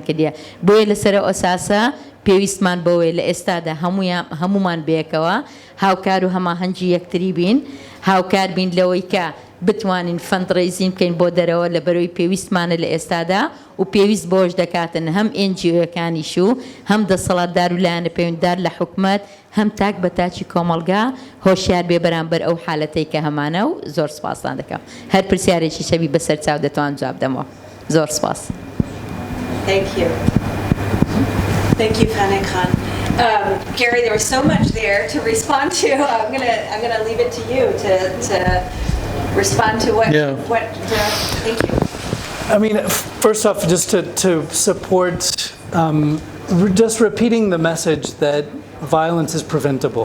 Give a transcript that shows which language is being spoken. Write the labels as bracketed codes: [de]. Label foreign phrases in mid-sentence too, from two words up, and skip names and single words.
[ckb] کردیە بۆیە لەسەر ئەساسە پێویستمان بەوەی لە ئێستادا هەمومان بەیەکەوە هاوکار و هەماهەنگی یەکتری بین هاوکار بین لەوەی کە بتوانین فەندڕێیزین بکەین بۆ دەرەوە لە بەرەوەی پێویستمانە لە ئێستادا و پێویست بۆش دەکاتن هەم NGOەکانیش و هەم دەسەڵاتدار و لایەنە پەیوەنددار لە حکومەت هەم تاک بە تاچی کۆمەلگا هۆشیار بێ بەرامبەر ئەو حالەتەی کە هەمانە و زۆر سپاسان دەکەم هەر پرسیارێکی شەوی بەسەر چاو دەتوان جواب دەمەوە زۆر سپاس. [en] Thank you. Thank you, Fana Khan. Gary, there was so much there to respond to. I'm gonna leave it to you to respond to what. Thank you. I mean, first off, just to support, just repeating the message that violence is preventable.